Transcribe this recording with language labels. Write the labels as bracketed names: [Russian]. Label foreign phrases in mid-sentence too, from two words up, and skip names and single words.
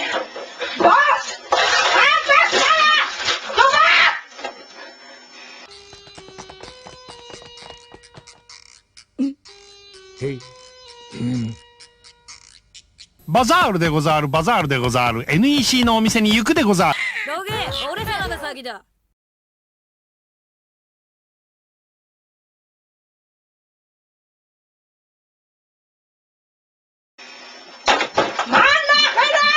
[German] Was? Hey. [Japanese] バザールでござる、バザールでござる。NEC のお店に行くでござる。ロゲー、俺様が先だ。 [German] Mann, mach wieder!